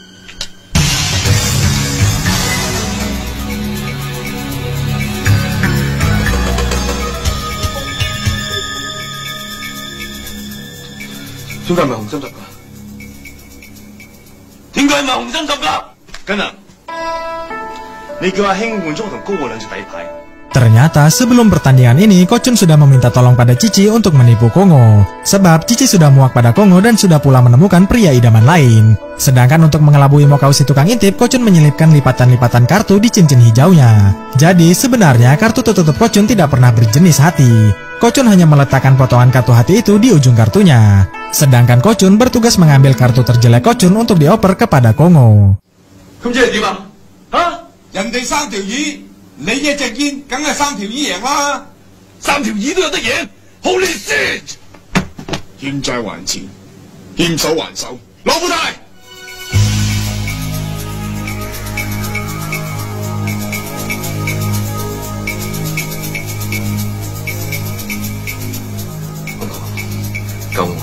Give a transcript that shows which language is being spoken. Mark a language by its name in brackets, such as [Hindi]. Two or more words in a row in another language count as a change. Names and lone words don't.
[Cantonese] 點解唔係紅心十㗎？點解唔係紅心十㗎？跟啊！你叫阿興換咗我同高我兩隻底牌。 [Indonesian] Ternyata sebelum pertandingan ini, Ko-chun sudah meminta tolong pada Cici untuk menipu Kongo. Sebab Cici sudah muak pada Kongo dan sudah pula menemukan pria idaman lain. Sedangkan untuk mengelabui Mokao si tukang intip, Ko-chun menyelipkan lipatan-lipatan kartu di cincin hijaunya. Jadi sebenarnya kartu tertutup Ko-chun tidak pernah berjenis hati. Ko-chun hanya meletakkan potongan kartu hati itu di ujung kartunya. Sedangkan Ko-chun bertugas mengambil kartu terjelek Ko-chun untuk dioper kepada Kongo. [Cantonese] 咁即係點啊？嚇！人哋3條魚，你一隻煙，梗係3條魚贏啦！3條魚都有得贏 ， [English] Holy shit！ [Cantonese] 欠債還錢，欠手還手，攞布袋。救我！